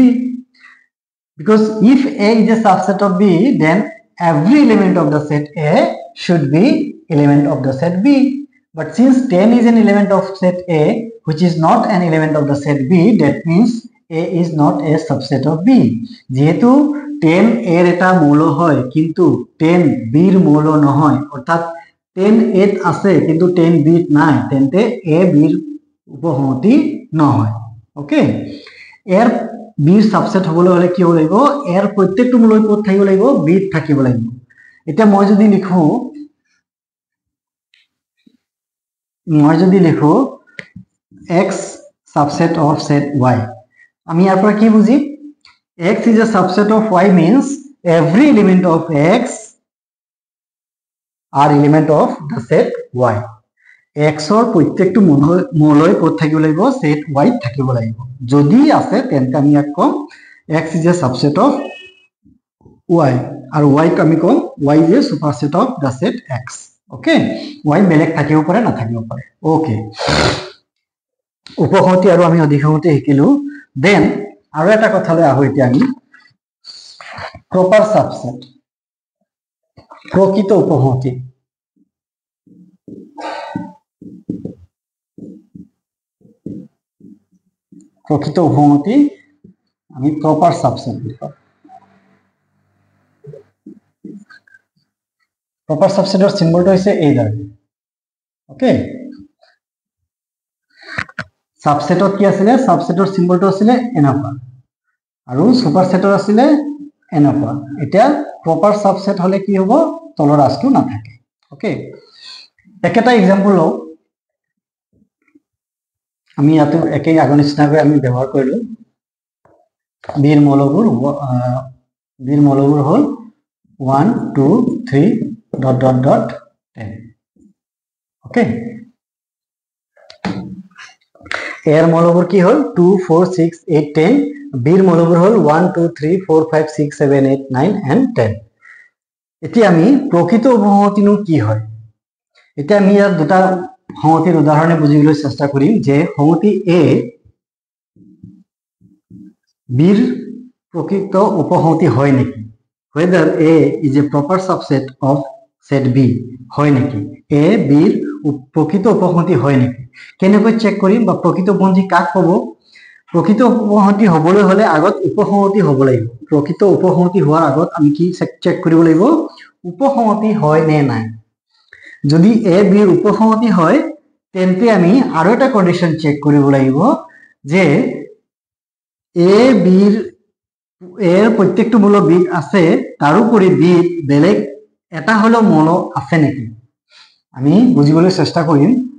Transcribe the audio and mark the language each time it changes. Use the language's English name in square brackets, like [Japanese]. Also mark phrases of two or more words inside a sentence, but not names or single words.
[English] Because if A is a subset of B, then every element of the set A should be element of the set B. But since 10 is an element of set A, which is not an element of the set B, that means A is not a subset of B. [Assamese] যেহেতু 10 এর এটা মৌল হয় কিন্তু 10 বির মৌল নহয় অর্থাৎ 10 এত আছে কিন্তু 10 বিত নাই তেন্তে A বির উপসংহতি নহয় ওকে এর বিৰ সাবসেট হবলৈ হলে কি হ'ব লাগিব এৰ প্ৰত্যেকটো মৌলই ক'ত থাকিব লাগিব বিত থাকিব লাগিব এতিয়া মই যদি [English] লিখো x subset of set y [Assamese] আমি ইয়াৰ পৰা কি বুজিম [English] x is a subset of y means every element of x are element of the set y x or [Assamese] প্ৰত্যেকটো মৌলই ক'ত থাকিব লাগিব set y থাকিব লাগিব যদি আছে তেন্তে আমি ইয়াক কম [English] x is a subset of y [Assamese] আৰু y ক আমি কম [English] y is a superset of the set x [Assamese] ওকে y বেলেগ থাকিব পাৰে না থাকিব পাৰে ওকে উপসংহতি আৰু আমি অধিসংহতি শিকিলো দেন আৰু এটা কথালৈ আহো এতিয়া আমি [English] proper subset [Assamese] প্ৰকৃত উপসংহতি প্রকৃত উপসংহতি আমি [English] proper subset [Assamese] লিখো প্রপার সাবসেটৰ সিম্বলটো হৈছে এইডাল ওকে সাবসেটত কি আছিল সাবসেটৰ সিম্বলটো আছিল এনেকুৱা আৰু সুপাৰসেটৰ আছিল এনেকুৱা এটা [English] proper subset [Assamese] হলে কি হ'ব তলৰ ৰাশিটো নাথাকে ওকে একটা एग्जांपल লও আমি ইয়াতে একেই আগৰ নিচিনাকৈ আমি ব্যৱহাৰ কৰিলো বিৰ মৌলবোৰ হল 1 2 3 ... 10 ওকে এর মৌলবোৰ কি হল 2 4 6 8 10 বিৰ মৌলবোৰ হল 1 2 3 4 5 6 7 8 9 and 10 এতিয়া আমি প্ৰকৃত উপসংহতিনো কি হয় এতিয়া আমি ইয়াত দুটা সংহতিৰ উদাহৰণে বুজিবলৈ চেষ্টা কৰিম যে সংহতি A বিৰ প্ৰকৃত উপসংহতি হয় নেকি [English] whether A is a proper subset of set B [Assamese] হয় নেকি A বিৰ প্ৰকৃত উপসংহতি হয় নেকি কেনেকৈ চেক কৰিম বা প্ৰকৃত উপসংহতি কাক ক'ব প্ৰকৃত উপসংহতি হ'বলৈ হলে আগত উপসংহতি হ'ব লাগিব প্ৰকৃত উপসংহতি হোৱাৰ আগত আমি কি চেক কৰিব লাগিব উপসংহতি হয় নে নাই যদি A বিৰ উপসংহতি হয় তেন্তে আমি আৰু এটা [English] condition check [Assamese] কৰিব লাগিব যে A বিৰ এর প্রত্যেকটো মৌল বিত আছে তাৰোপৰি বিত বেলেগ এটা হলো মৌল আছে নেকি আমি বুজিবলৈ চেষ্টা কৰিম